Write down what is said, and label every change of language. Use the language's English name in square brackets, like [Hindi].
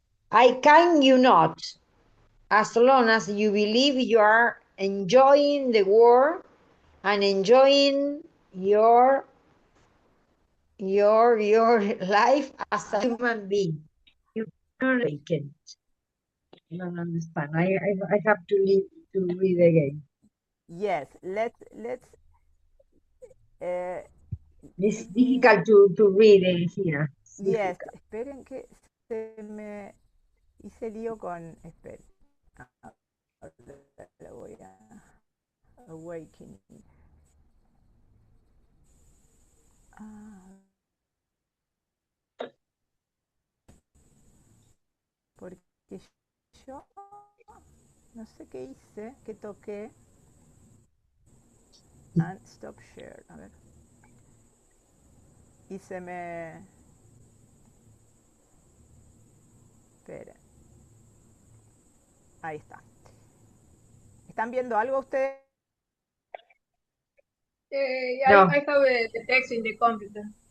[English] I can you not, as long as you believe you are enjoying the world and enjoying your life as a human being. You don't like it. I don't understand. I have to leave to read again. Yes. Let's. Uh, It's Give me. difficult to read it here. It's Yes. difficult. [Spanish] Esperen que se me hice lío con. Esperen. Ahora lo voy a. Awakening. Ah, porque yo no sé qué hice, que toqué. [English] and stop share. [Spanish] A ver. Y se me... Esperen. Ahí está. ¿Están viendo algo ustedes? No. [English] I have the text in the computer.